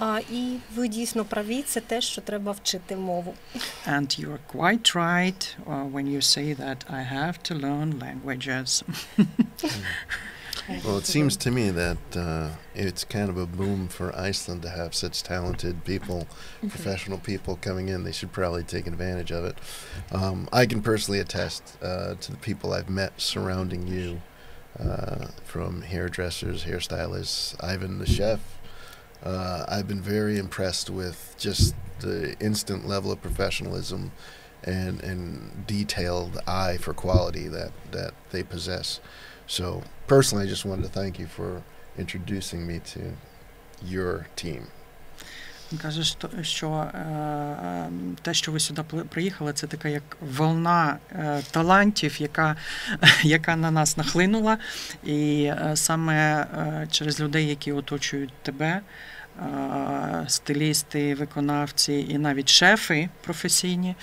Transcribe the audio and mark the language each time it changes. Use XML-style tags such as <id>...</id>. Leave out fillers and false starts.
<uk>І ви дійсно праві, це те, що треба вчити мову.</uk> <en>And you are quite right when you say that I have to learn languages. Well, it seems to me that it's kind of a boom for Iceland to have such talented people, professional people coming in. They should probably take advantage of it. I can personally attest to the people I've met surrounding you, from hairdressers, hairstylists, Ivan the chef. I've been very impressed with just the instant level of professionalism and detailed eye for quality that they possess. So personally, I just wanted to thank you for introducing me to your team.</en> <uk>Він каже, що те, що ви сюди приїхали, це така як волна талантів, яка на нас нахлинула. І саме через людей, які оточують тебе, стилісти, виконавці і навіть шефи професійні.</uk>